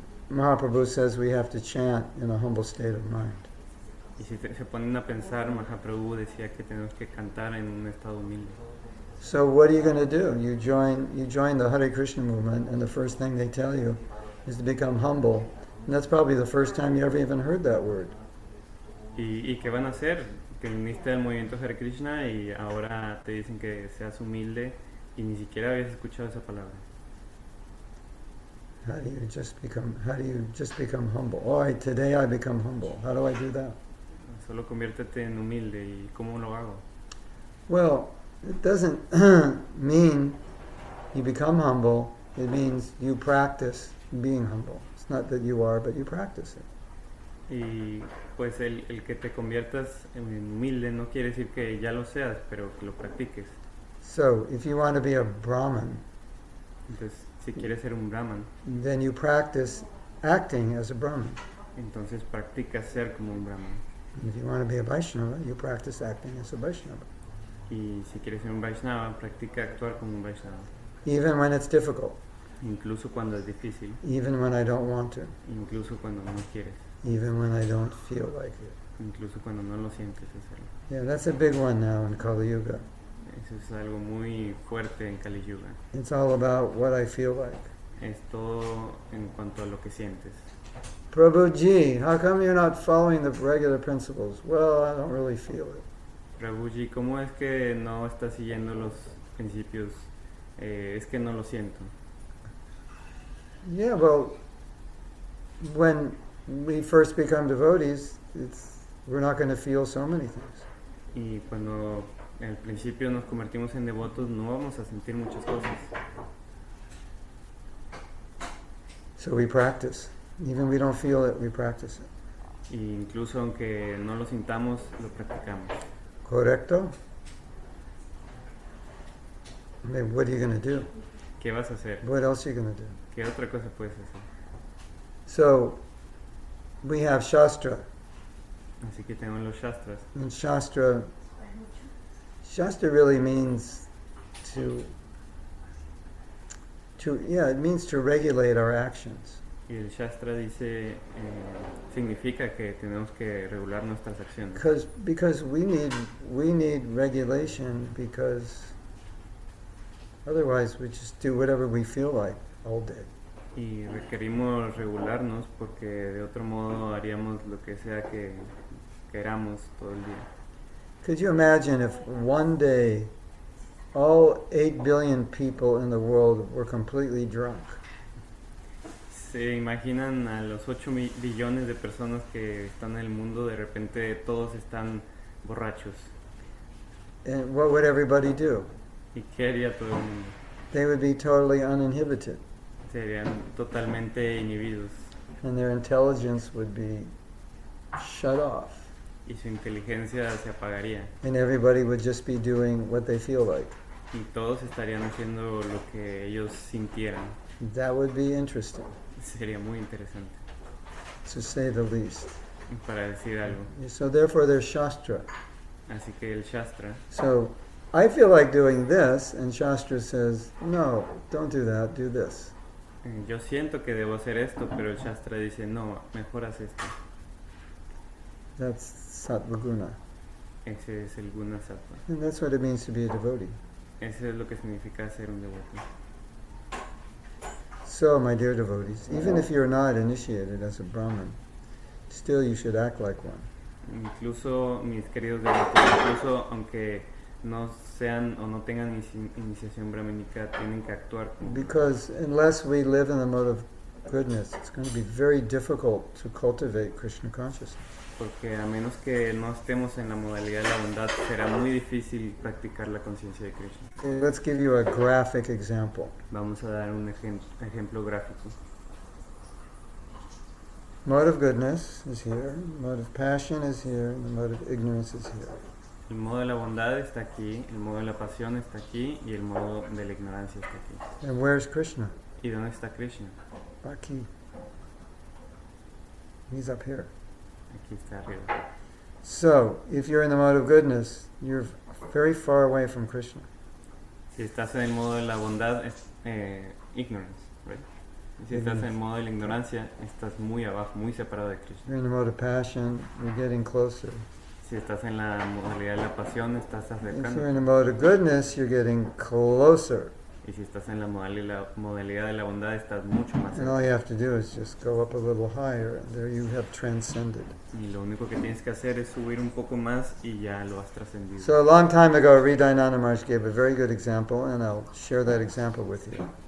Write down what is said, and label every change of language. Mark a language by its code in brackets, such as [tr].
[en] Mahaprabhu says we have to chant in a humble state of mind. [es] Y si se ponen a pensar, Mahaprabhu decía que tenemos que cantar en un estado humilde. [en] So what are you going to do? You join the Hare Krishna movement, and the first thing they tell you is to become humble. And that's probably the first time you ever even heard that word. [es] ¿Y qué van a hacer? Que viniste al movimiento Hare Krishna y ahora te dicen que seas humilde y ni siquiera habías escuchado esa palabra. [en] How do you just become humble? Oh, today I become humble. How do I do that? [es] Solo conviértete en humilde. ¿Y cómo lo hago? [en] Well, it doesn't mean you become humble. It means you practice being humble. It's not that you are, but you practice it. [es] Y pues el que te conviertas en humilde no quiere decir que ya lo seas, pero que lo practiques. [en] So, if you want to be a Brahmin, [es] Entonces, si quieres ser un Brahman, [en] then you practice acting as a Brahmin. [es] entonces practica ser como un Brahman. [en] If you want to be a Vaishnava, you practice acting as a Vaishnava. [es] Y si quieres ser un Vaishnava, practica actuar como un Vaishnava. [en] Even when it's difficult, [es] Incluso cuando es difícil, [en] even when I don't want to, [es] incluso cuando no quieres, [en] even when I don't feel like it. [es] incluso cuando no lo sientes hacerlo. [en] Yeah, that's a big one now in Kali Yuga. [es] Eso es algo muy fuerte en Kali Yuga. [en] It's all about what I feel like. [es] Es todo en cuanto a lo que sientes. [en] Prabhuji, how come you're not following the regular principles? Well, I don't really feel it. [es] Prabhuji, ¿cómo es que no estás siguiendo los principios? Es que no lo siento. [en] Yeah, well, when we first become devotees, we're not going to feel so many things. [es] Y cuando al principio nos convertimos en devotos, no vamos a sentir muchas cosas. [en] So we practice. Even we don't feel it, we practice it. [es] Y incluso aunque no lo sintamos, lo practicamos. Correcto? [en] I mean, what are you going to do? [es] ¿Qué vas a hacer? [en] What else are you going to do? [es] ¿Qué otra cosa puedes hacer? [en] So, we have Shastra. [es] Así que tenemos los Shastras. [en] And Shastra really means it means to regulate our actions. [es] Y el Shastra dice, significa que tenemos que regular nuestras acciones. [en] Because we need regulation, because otherwise we just do whatever we feel like all day. [es] Y requerimos regularnos porque de otro modo haríamos lo que sea que queramos todo el día. [en] Could you imagine if one day all 8 billion people in the world were completely drunk? [es] ¿Se imaginan a los 8 billones de personas que están en el mundo, de repente todos están borrachos? [en] And what would everybody do? [es] ¿Y qué haría todo el mundo? [en] They would be totally uninhibited, [es] Serían totalmente inhibidos [en] and their intelligence would be shut off, [es] y su inteligencia se apagaría [en] and everybody would just be doing what they feel like. [es] y todos estarían haciendo lo que ellos sintieran. [en] That would be interesting, [es] Sería muy interesante, [en] to say the least. [es] para decir algo. [en] So therefore there's Shastra. [es] Así que el Shastra, [en] So I feel like doing this, and Shastra says, no, don't do that, do this. [es] yo siento que debo hacer esto, pero el Shastra dice, no, mejor haz esto. [en] That's Sattvaguna. [es] Ese es el Guna Sattva. [en] And that's what it means to be a devotee. [es] Eso es lo que significa ser un devoto. [en] So, my dear devotees, even if you're not initiated as a Brahmin, still you should act like one. [es] Incluso, mis queridos devotos, incluso aunque no sean o no tengan iniciación brahmánica, tienen que actuar como. [en] Because unless we live in the mode of goodness, it's going to be very difficult to cultivate Krishna consciousness. [es] Porque a menos que no estemos en la modalidad de la bondad, será muy difícil practicar la conciencia de Krishna. [en] Okay, let's give you a graphic example. [es] Vamos a dar un ejemplo gráfico. [en] Mode of goodness is here, mode of passion is here, and the mode of ignorance is here. [es] El modo de la bondad está aquí, el modo de la pasión está aquí y el modo de la ignorancia está aquí. [en] And where's Krishna? [es] ¿Y dónde está Krishna? Aquí. [en] He's up here. [es] Aquí está arriba. [en] So, if you're in the mode of goodness, you're very far away from Krishna. [es] Si estás en el modo de la bondad, es [en] ignorance, right? [es] Y si estás en el modo de la ignorancia, estás muy abajo, muy separado de Krishna. [en] You're in the mode of passion, you're getting closer. [es] Si estás en la modalidad de la pasión, estás [en] If you're [es] acercando. [en] in the mode of goodness, you're getting closer. [es] Y si estás en la modalidad de la bondad, estás mucho más [en] And all [es] cerca. [en] you have to do is just go up a little higher, and there you have transcended. [es] Y lo único que tienes que hacer es subir un poco más y ya lo has trascendido. [en] So a long time ago, Hridayananda Maharaj gave a very good example, and I'll share that example with you.